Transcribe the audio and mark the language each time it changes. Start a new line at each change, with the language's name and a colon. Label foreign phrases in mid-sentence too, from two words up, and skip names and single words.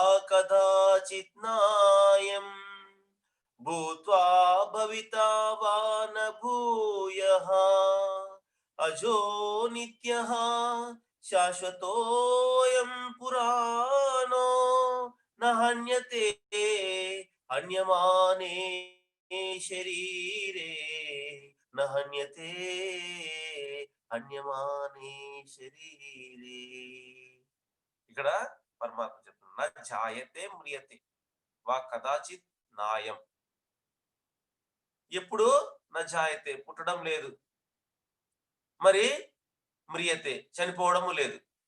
Sanskrit: कदाचित् नायम् भूत्वा भविता वा न भूयः अजो नित्यः शाश्वतोऽयं पुराणो न हन्यते हन्यमाने शरीरे न हन्यते అన్యమానే శరీరే.
Telugu: ఇక్కడ పరమాత్మ చెప్తున్నా
Sanskrit: జాయతే మ్రియతే వా కదాచిత్ నాయం.
Telugu: ఎప్పుడు జాయతే పుట్టడం లేదు, మరి మ్రియతే చనిపోవడము లేదు.